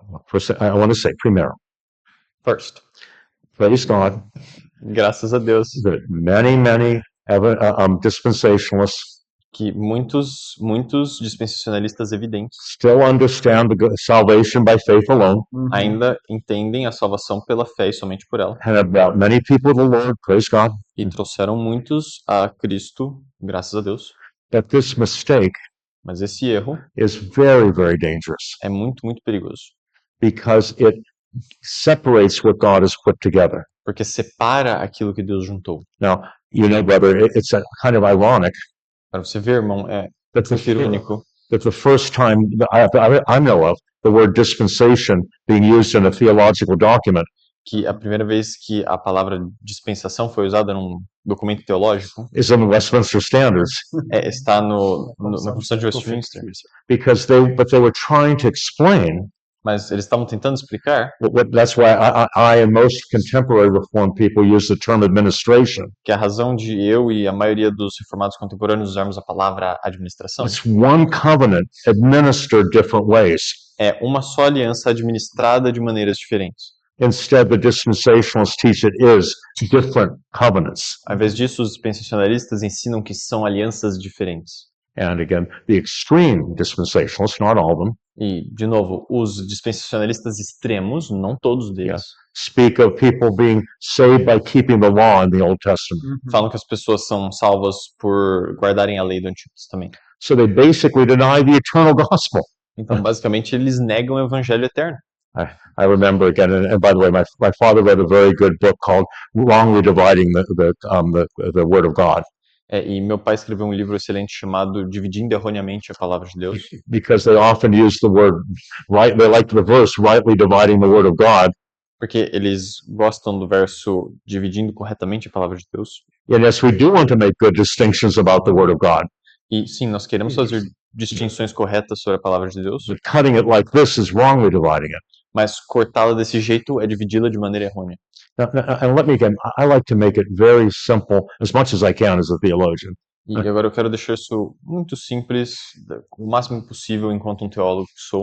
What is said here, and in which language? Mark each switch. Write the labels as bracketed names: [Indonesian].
[English] First, I want to say, [Portuguese] primeiro, [English] First, praise God [Portuguese] graças a Deus [English] that many dispensationalists [Portuguese] que muitos dispensacionalistas evidentes [English] still understand the salvation by faith alone, [Portuguese] ainda entendem a salvação pela fé e somente por ela. [English] and have brought many people to the Lord, praise God. [Portuguese] E trouxeram muitos a Cristo, graças a Deus. [English] That this mistake [Portuguese] Mas esse erro [English] is very, very dangerous [Portuguese] é muito perigoso. [English] because it separates what God has put together. [Portuguese] Porque separa aquilo que Deus juntou. [English] Now, you know, brother, it's kind of ironic [Portuguese] Para você ver, irmão, é [English] that [Portuguese] irônico [English] the first time that I know of the word dispensation being used in a theological document [Portuguese] que a primeira vez que a palavra dispensação foi usada num documento teológico [English] is in the Westminster Standards [Portuguese] está na Constituição de Westminster. [English] because they were trying to explain. [Portuguese] Mas eles estavam tentando explicar [English] That's why I and most contemporary Reformed people use the term administration. [Portuguese] que a razão de eu e a maioria dos reformados contemporâneos usarmos a palavra administração [English] It's one covenant administered different ways. [Portuguese] é uma só aliança administrada de maneiras diferentes. [English] Instead, the dispensationalists teach it is different covenants. [Portuguese] Ao invés disso, os dispensacionalistas ensinam que são alianças diferentes. [English] And again, the extreme dispensationalists, not all of them, [Portuguese] E, de novo, os dispensacionalistas extremos, não todos deles, [English] speak of people being saved by keeping the law in the Old Testament. [Portuguese] falam que as pessoas são salvas por guardarem a lei do Antigo Testamento. [English] So they basically deny the eternal gospel. [Portuguese] Então, basicamente, eles negam o evangelho eterno. [English] I remember again, and by the way, my father read a very good book called Wrongly Dividing the Word of God. [Portuguese] E meu pai escreveu um livro excelente chamado Dividindo Erroneamente a Palavra de Deus. [English] Because they often use the word right, they like the verse rightly dividing the Word of God. [Portuguese] Porque eles gostam do verso dividindo corretamente a Palavra de Deus. [English] And yes, we do want to make good distinctions about the Word of God. [Portuguese] E sim, nós queremos fazer distinções corretas sobre a Palavra de Deus. [English] But cutting it like this is wrongly dividing it. [Portuguese] Mas cortá-la desse jeito é dividi-la de maneira errônea. [English] And let me again, I like to make it very simple as much as I can as a theologian. [Portuguese] E agora eu quero deixar isso muito simples, o máximo possível enquanto um teólogo que sou.